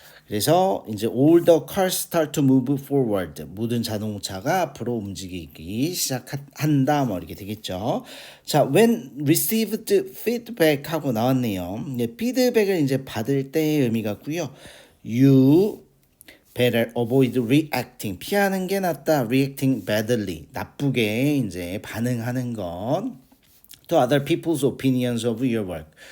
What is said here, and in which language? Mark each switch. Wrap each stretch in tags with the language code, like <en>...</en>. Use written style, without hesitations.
<ko>그래서 이제</ko> <en>all the cars start to move forward.</en> <ko>모든 자동차가 앞으로 움직이기 시작한다. 뭐 이렇게 되겠죠. 자,</ko> <en>when received feedback</en> <ko>하고 나왔네요. 피드백을 이제 받을 때의 의미 같고요.</ko> <en>You better avoid reacting.</en> <ko>피하는 게 낫다.</ko> <en>reacting badly.</en> <ko>나쁘게 이제 반응하는 것.</ko> <en>to other people's opinions of your work.</en>